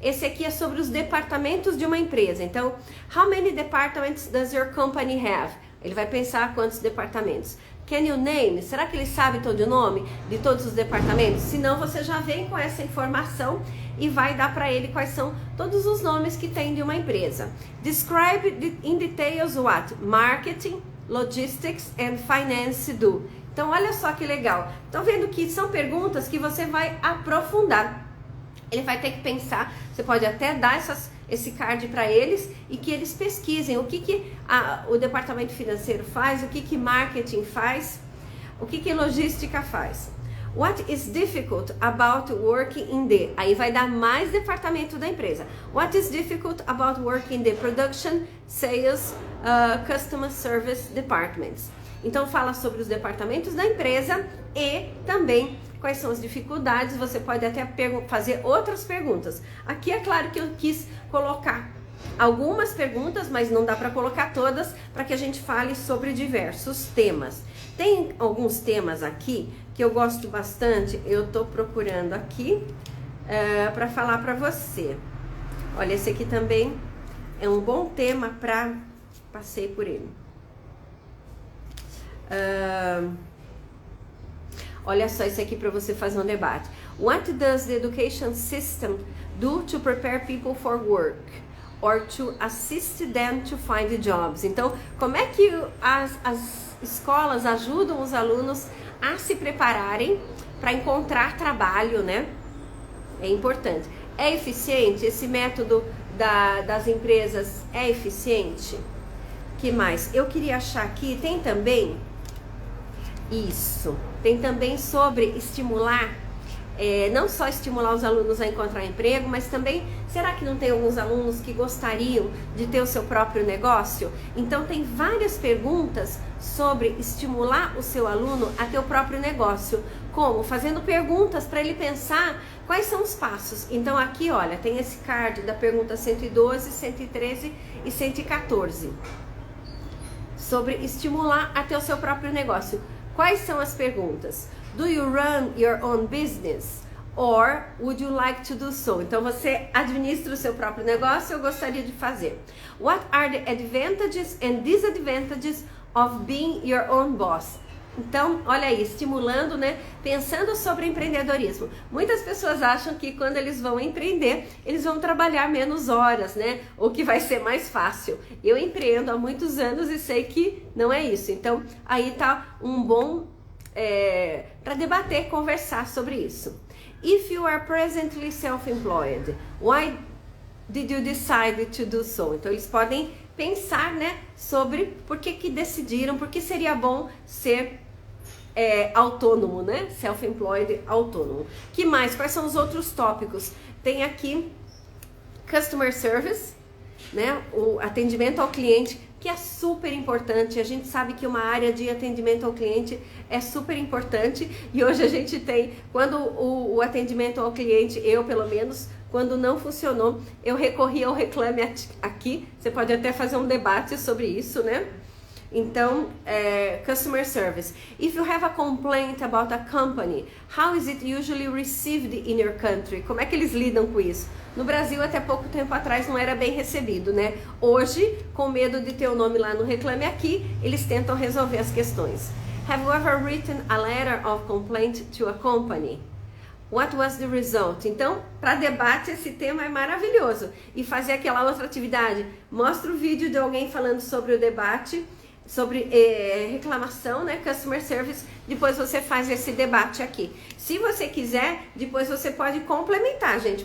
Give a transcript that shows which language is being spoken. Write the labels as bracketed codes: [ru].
[pt] Esse aqui é sobre os departamentos de uma empresa. [en] Então, how many departments does your company have? [pt] Ele vai pensar quantos departamentos. [en] Can you name? [pt] Será que ele sabe todo o nome de todos os departamentos? Se não, você já vem com essa informação e vai dar para ele quais são todos os nomes que tem de uma empresa. [en] Describe in details what? Marketing, logistics and finance do. [pt] Então, olha só que legal. Estão vendo que são perguntas que você vai aprofundar. Ele vai ter que pensar, você pode até dar esse card para eles e que eles pesquisem o que o departamento financeiro faz, o que marketing faz, o que logística faz. [en] What is difficult about working in the... [pt] Aí vai dar mais departamento da empresa. [en] What is difficult about working in the production, sales, customer service departments. [pt] Então fala sobre os departamentos da empresa e também quais são as dificuldades. Você pode até fazer outras perguntas. Aqui é claro que eu quis colocar algumas perguntas, mas não dá para colocar todas, para que a gente fale sobre diversos temas. Tem alguns temas aqui que eu gosto bastante, eu tô procurando aqui para falar para você. Olha, esse aqui também é um bom tema para... Passei por ele. Olha só esse aqui para você fazer um debate. [en] What does the education system do to prepare people for work? Or to assist them to find jobs? [pt] Então, como é que as escolas ajudam os alunos a se prepararem para encontrar trabalho, né? É importante. É eficiente? Esse método das empresas é eficiente? Que mais? Eu queria achar aqui, tem também isso. Tem também sobre estimular, não só estimular os alunos a encontrar emprego, mas também, será que não tem alguns alunos que gostariam de ter o seu próprio negócio? Então tem várias perguntas sobre estimular o seu aluno a ter o próprio negócio. Como? Fazendo perguntas para ele pensar quais são os passos. Então aqui, olha, tem esse card da pergunta 112, 113 e 114. Sobre estimular a ter o seu próprio negócio. Quais são as perguntas? [en] Do you run your own business? Or would you like to do so? [pt] Então você administra o seu próprio negócio, eu gostaria de fazer. [en] What are the advantages and disadvantages of being your own boss? [pt] Então, olha aí, estimulando, né? Pensando sobre empreendedorismo. Muitas pessoas acham que quando eles vão empreender, eles vão trabalhar menos horas, né? Ou que vai ser mais fácil. Eu empreendo há muitos anos e sei que não é isso. Então, aí tá um bom para debater, conversar sobre isso. [en] If you are presently self-employed, why did you decide to do so? [pt] Então, eles podem pensar, né, sobre por que decidiram, por que seria bom ser autônomo, né, self-employed, autônomo. Que mais? Quais são os outros tópicos? Tem aqui customer service, né, o atendimento ao cliente, que é super importante. A gente sabe que uma área de atendimento ao cliente é super importante e hoje a gente tem, quando o atendimento ao cliente, eu pelo menos, quando não funcionou, eu recorri ao Reclame Aqui. Você pode até fazer um debate sobre isso, né? Então, customer service. [en] If you have a complaint about a company, how is it usually received in your country? [pt] Como é que eles lidam com isso? No Brasil, até pouco tempo atrás, não era bem recebido, né? Hoje, com medo de ter o nome lá no Reclame Aqui, eles tentam resolver as questões. [en] Have you ever written a letter of complaint to a company? What was the result? [pt] Então, para debate, esse tema é maravilhoso. E fazer aquela outra atividade. Mostra o vídeo de alguém falando sobre o debate, sobre reclamação, né? Customer service. Depois você faz esse debate aqui. Se você quiser, depois você pode complementar, gente.